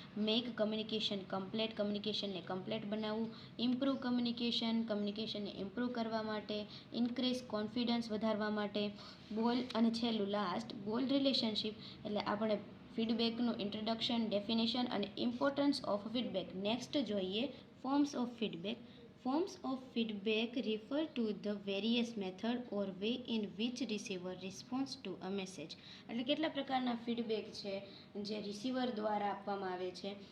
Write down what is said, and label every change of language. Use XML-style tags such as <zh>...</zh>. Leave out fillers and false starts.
<en>Make communication complete.</en> <gu>કમ્યુનિકેશનને complete બનાવવું. Improve કમ્યુનિકેશનને improve કરવા માટે. ઇન્ક્રીઝ કોન્ફિડન્સ વધારવા માટે. અને છેલ્લું લાસ્ટ બોલ્ડ રિલેશનશિપ. એટલે આપણે ફીડબેકનું ઇન્ટ્રોડક્શન, ડેફિનેશન અને</gu> <en>Importance of feedback.</en> <gu>નેક્સ્ટ જોઈએ forms of feedback.</gu> <en>Forms of feedback refer to the various method or way in which receiver responds to a message.</en> <gu>એટલે કેટલા પ્રકારના ફીડબેક છે જે રિસીવર દ્વારા આપવામાં આવે છે.</gu>